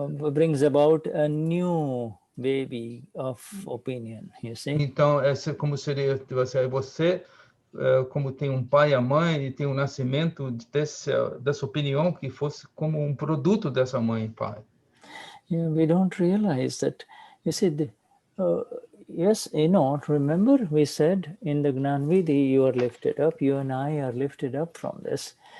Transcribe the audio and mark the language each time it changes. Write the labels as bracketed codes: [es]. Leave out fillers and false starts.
[en] Brings about a new baby of opinion, you see. [pt] Então, como seria você como tem um pai e a mãe, e tem um nascimento dessa opinião que fosse como um produto dessa mãe e pai. [en] Yeah, we don't realize that. You see, yes, you know, remember we said in the Gnanvidhi, you are lifted up, you and I are lifted up from this.